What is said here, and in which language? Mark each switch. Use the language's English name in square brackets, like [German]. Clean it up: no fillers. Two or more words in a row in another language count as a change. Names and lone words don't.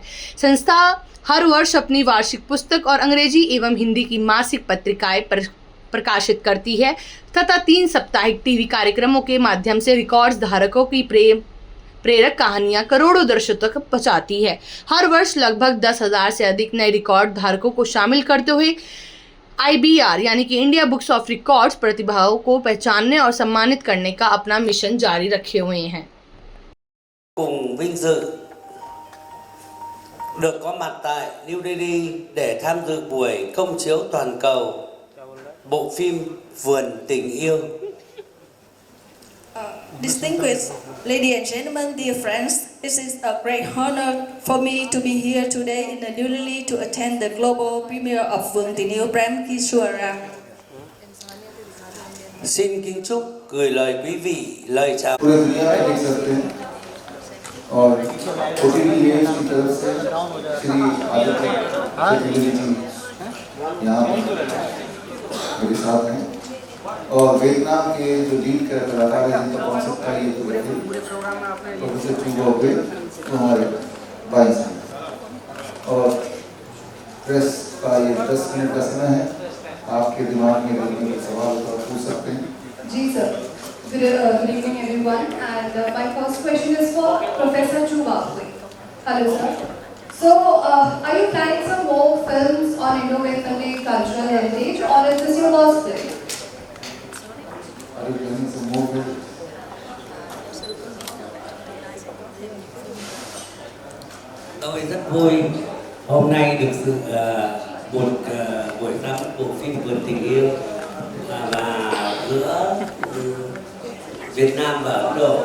[Hindi] संस्था हर वर्ष अपनी वार्षिक पुस्तक और अंग्रेजी एवं हिंदी की मासिक पत्रिकाएं प्रकाशित करती है तथा 3 साप्ताहिक टीवी कार्यक्रमों के माध्यम से रिकॉर्ड्स धारकों की प्रेरक कहानियां करोड़ों दर्शकों तक पहुंचाती है। हर वर्ष लगभग 10,000 से अधिक नए रिकॉर्ड धारकों को शामिल करते हुए IBR यानी कि इंडिया बुक्स ऑफ रिकॉर्ड्स प्रतिभाओं को पहचानने और सम्मानित करने का अपना मिशन जारी रखे हुए हैं। [Vietnamese] Cùng vinh dự được có mặt tại New Delhi để tham dự buổi công chiếu toàn cầu bộ phim Vườn Tình Yêu. [English] Distinguished ladies and gentlemen, dear friends, it is a great honor for me to be here today in the New Delhi to attend the global premiere of Vườn Tình Yêu Prem Kishore. [Vietnamese] Xin kính chúc gửi lời quý vị lời chào. [Hindi] पूरे दुनिया में देख सकते हैं और OTT न्यूज़ की तरफ से श्री आदित्य चतुर्वेदी जी यहाँ मेरे साथ हैं और वियतनाम के जो लीड कलाकार हैं जिनका कॉन्सेप्ट था ये प्रोफेसर चुगो पे हमारे भाई साहब और प्रेस का ये 10 मिनट का समय है, आपके दिमाग में अगर कोई सवाल हो तो पूछ सकते हैं। जी सर, [English] good evening everyone, and my first question is for Professor Chubakwe. Hello sir. So are you planning some more films on Indo-Vietnamese cultural heritage, or is this your last film? Are you planning some more films? [Vietnamese] Tôi rất vui hôm nay được sự buổi ra mắt bộ phim Vườn Tình Yêu và giữa Việt Nam và Ấn Độ.